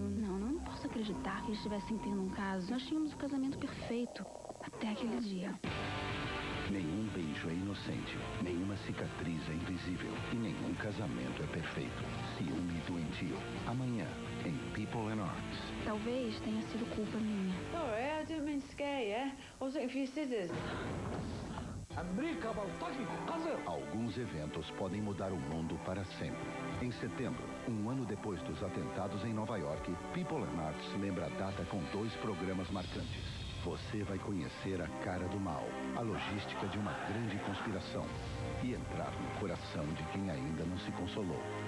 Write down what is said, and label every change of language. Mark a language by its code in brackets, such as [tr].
[pt] Não posso acreditar que eles estivessem tendo um caso. Nós tínhamos o casamento perfeito. Até aquele dia. Nenhum beijo é inocente. Nenhuma cicatriz é invisível. E nenhum casamento é perfeito. Ciúme doentio. Amanhã, em People and Arts. Talvez tenha sido culpa minha. [en] Sorry, I didn't mean to scare you. I was looking for your scissors. [pt] Alguns eventos podem mudar o mundo para sempre. Em setembro, um ano depois dos atentados em Nova York, People and Arts lembra a data com 2 programas marcantes. Você vai conhecer a cara do mal, a logística de uma grande conspiração e entrar no coração de quem ainda não se consolou.